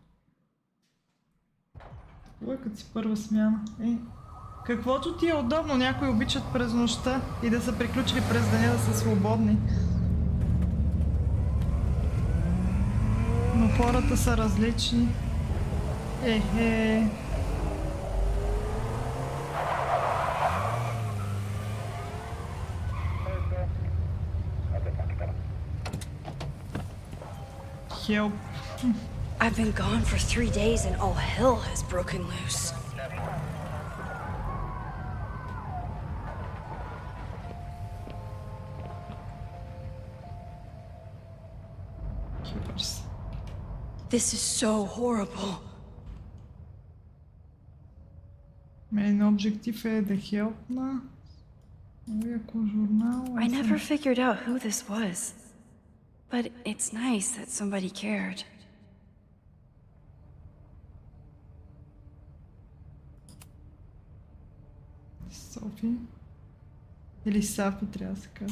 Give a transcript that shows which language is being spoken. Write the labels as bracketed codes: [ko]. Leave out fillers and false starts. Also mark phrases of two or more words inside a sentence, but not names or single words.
[bg] Кой като си първа смяна? Каквото ти е удобно, някои обичат през нощта и да са приключили през деня, да са свободни. Но хората са различни. [en] Help. I've been gone for 3 days and all hell has broken loose. This is so horrible. Main objective [bg] е да хелпна. [en] I never figured out who this was, but it's nice that somebody cared. [bg] Софи. Или Сафи трябва да се казва.